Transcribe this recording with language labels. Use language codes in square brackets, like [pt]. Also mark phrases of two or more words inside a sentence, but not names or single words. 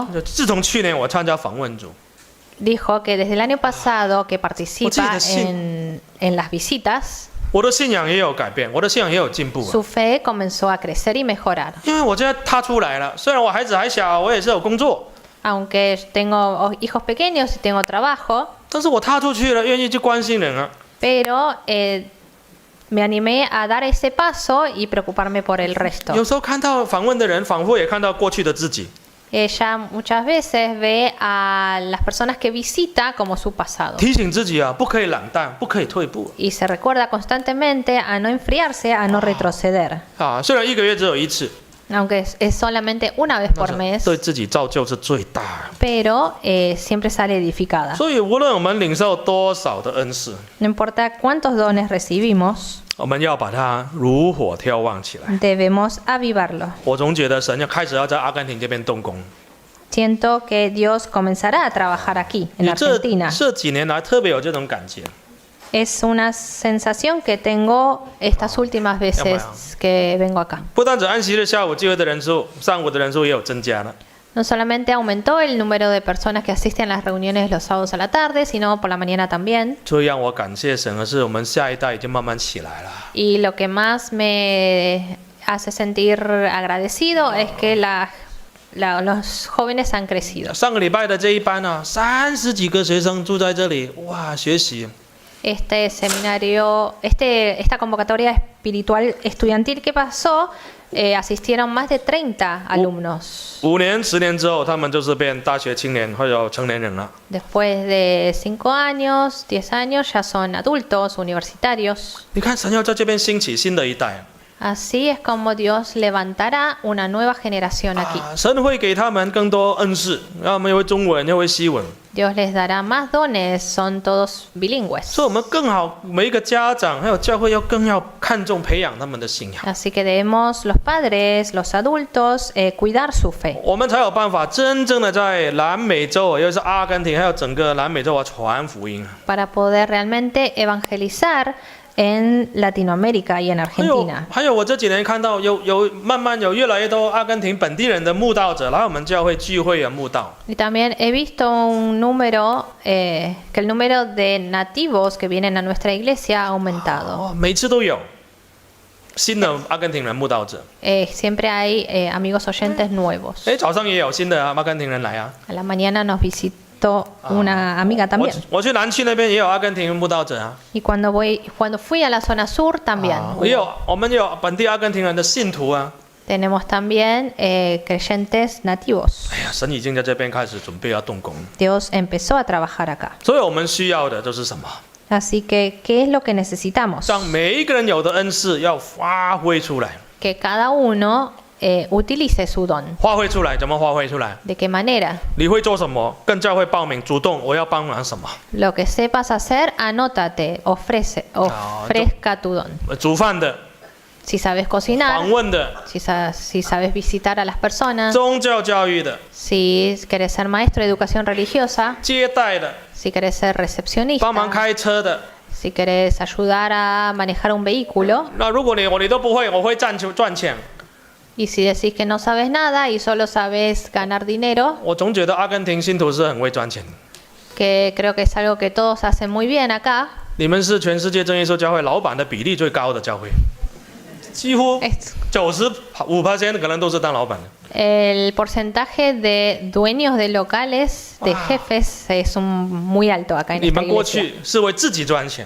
[zh] 就自从去年我参加访问组， [es] dijo que desde el año pasado que participa sí. en las visitas, [zh] 我的信仰也有改变，我的信仰也有进步啊。 [es] su fe comenzó a crecer y mejorar. [zh] 因为我现在踏出来了，虽然我孩子还小，我也是有工作， [es] Aunque tengo hijos pequeños y tengo trabajo, [zh] 但是我踏出去了，愿意去关心人啊。 [es] pero me animé a dar ese paso y preocuparme por el [zh] 有 [es] resto. [zh] 时候看到访问的人，仿佛也看到过去的自己， [es] Ella muchas veces ve a las personas que visita como su pasado [zh] 提醒自己啊，不可以冷淡，不可以退步 [es] y se recuerda constantemente a no enfriarse, a no retroceder. [zh] 啊。虽然一个月只有一次， [es] Aunque es solamente una vez por [zh] 但 [es] mes, [zh] 是对自己造就是最大的。 [es] pero siempre sale edificada. [zh] 所以无论我们领受多少的恩赐， [es] No importa cuántos dones recibimos, [zh] 我们要把它如火眺望起来。 [es] debemos avivarlo. [zh] 我总觉得神要开始要在阿根廷这边动工。 [es] Siento que Dios comenzará a trabajar aquí, en [zh] 你这 [es] Argentina. [zh] 这几年来特别有这种感觉。 [es] Es una sensación que tengo estas últimas veces que vengo acá. [zh] 不单止安息日下午聚会的人数，上午的人数也有增加了。 [es] No solamente aumentó el número de personas que asisten a las reuniones los sábados a la tarde, sino por la mañana también. [zh] 最让我感谢神的是，我们下一代已经慢慢起来了。 [es] Y lo que más me hace sentir agradecido es que los jóvenes han crecido. [zh] 上个礼拜的这一班啊，30几个学生住在这里，哇，学习。 [es] Este seminario, esta convocatoria espiritual estudiantil que pasó, asistieron más de 30 alumnos. [zh] 5 年、10年之后，他们就是变大学青年或者成年人了。 [es] Después de 5 años, 10 años, ya son adultos, universitarios. [zh] 你看，神要在这边兴起新的一代。 [es] Así es como Dios levantará una nueva generación aquí. [zh] 神会给他们更多恩赐，让他们又会中文又会西文。 [es] Dios les dará más dones, son todos bilingües. [zh] 所以我们更好，每一个家长还有教会更要看重培养他们的信仰， [es] Así que debemos los padres, los adultos, cuidar su fe. [zh] 我们才有办法真正的在南美洲，尤其是阿根廷，还有整个南美洲传福音。 [es] Para poder realmente evangelizar en Latinoamérica y en Argentina. [zh] 还有我这几年看到慢慢有越来越多阿根廷本地人的慕道者来我们教会聚会啊慕道。 [es] Y también he visto un número, que el número de nativos que vienen a nuestra iglesia ha aumentado. [zh] 每次都有新的阿根廷人慕道者。 [es] Siempre hay amigos oyentes nuevos. [zh] 早上也有新的阿根廷人来啊。 [es] A la mañana nos visitó una amiga también. [zh] 我去南区那边也有阿根廷慕道者啊。 [es] Y cuando fui a la zona sur también. [zh] 我们有本地阿根廷人的信徒啊。 [es] Tenemos también creyentes nativos. [zh] 哎呀，神已经在这边开始准备要动工。 [es] Dios empezó a trabajar acá. [zh] 所以我们需要的就是什么？ [es] Así que, ¿qué es lo que necesitamos? [zh] 让每一个人有的恩赐要发挥出来。 [es] Que cada uno utilice su don. [zh] 发挥出来，怎么发挥出来？ [es] ¿De qué manera? [zh] 你会做什么？跟教会报名，主动我要帮忙什么？ [es] Lo que sepas hacer, anótate, ofrezca tu don. [zh] 煮饭的， [es] Si sabes cocinar, [zh] 访问的， [es] si sabes visitar a las personas, [zh] 宗教教育的， [es] si querés ser maestro de educación religiosa, [zh] 接待的， [es] si querés ser [zh] 帮忙 [es] recepcionista, [zh] 开车的。 [es] si querés ayudar a manejar un vehículo, [zh] 那如果你都不会，我会赚钱。 [es] y si decís que no sabes nada y solo sabes ganar dinero, [zh] 我总觉得阿根廷信徒是很会赚钱的。 [es] que creo que es algo que todos hacen muy bien acá, [zh] 你们是全世界真耶稣教会老板的比例最高的教会，几乎95%可能都是当老板的。 [es] el porcentaje de dueños de locales, de jefes, es muy alto acá en [zh] 你 [es] esta [zh] 们过 [es] iglesia. [zh] 去是为自己赚钱